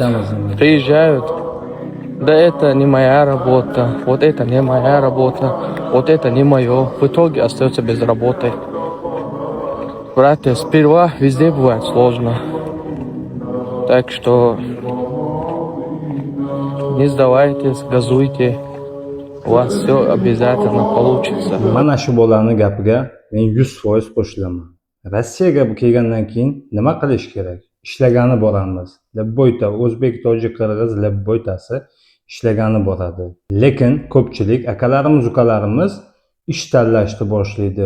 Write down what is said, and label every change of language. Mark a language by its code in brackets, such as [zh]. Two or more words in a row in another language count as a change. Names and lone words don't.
[ru] Приезжают, да это не моя работа, вот это не моя работа, вот это не мое. В итоге остается без работы. Братья, сперва везде бывает сложно. Так что не сдавайтесь, газуйте. У вас все обязательно получится. [uz] Mana shu bolaning gapiga men 100% qo'shilaman. Rossiyaga kelgandan keyin nima qilish kerak? Ishlagani boramiz. Labboyta o'zbek, tojik, qirg'iz labboytasi ishlagani boradi. Lekin ko'pchilik akalarimiz, ukalarimiz ish tanlashni boshlaydi.